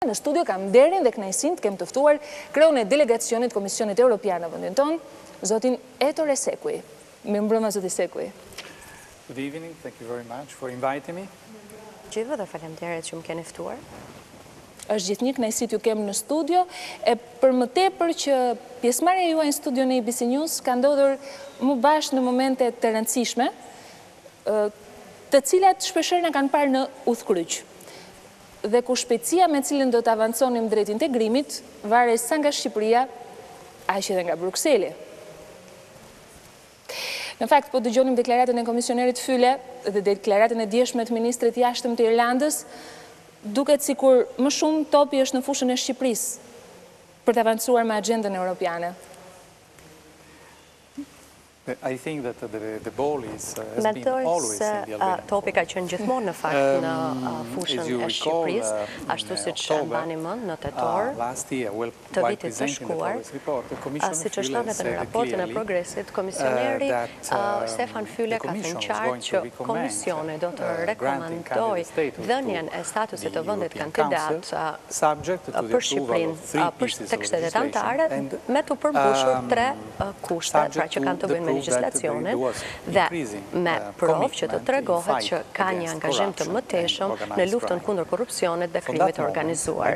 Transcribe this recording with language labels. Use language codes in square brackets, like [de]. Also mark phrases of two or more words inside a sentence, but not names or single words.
[sq] Në studio kam nderin dhe kënaqësinë të kem të ftuar kreun e delegacionit Komisionit Evropian në vendin tonë, zotin Etore Sequi. Mirëmbrëma zoti Sequi. [en] Good evening, thank you very much for inviting me. [sq] Gjithë dhe faleminderit që më keni ftuar. Është gjithnjë kënaqësi t'ju kem në studio, e për më tepër që pjesëmarrja juaj në studion e ABC News ka ndodhur më bashkë në momente të rëndësishme, të cilat shpeshherë na kanë parë në udhkryq. Dhe ku shpejtësia me cilën do të avanconim drejt integrimit varet sa nga Shqipëria, aq edhe nga Brukseli. Në fakt, po dëgjonim deklaratën e komisionerit Fyle dhe deklaratën e djeshme të ministrit jashtëm të Irlandës, duket sikur më shumë topi është në fushën e Shqipërisë për të avancuar me agendën europiane. [en] I think that the ball has been always in the Albania. [sq] Topi ka qenë gjithmonë në fakt në fushën e Shqipërisë, ashtu siç e mbani mend në tetor të vitit të shkuar, siç është thënë në raportin e progresit, komisioneri Stefan Fyle ka thënë qartë që komisioni do të rekomandojë dhënien e statusit të vendit kandidat për Shqipërinë tek shtetet anëtare me të përmbushur 3 kushte, pra që kanë të bëjnë me legjislacionin dhe me provë që të tregohet që ka një angazhim të mëtejshëm në luftën kundër korrupsionit dhe krimit të organizuar.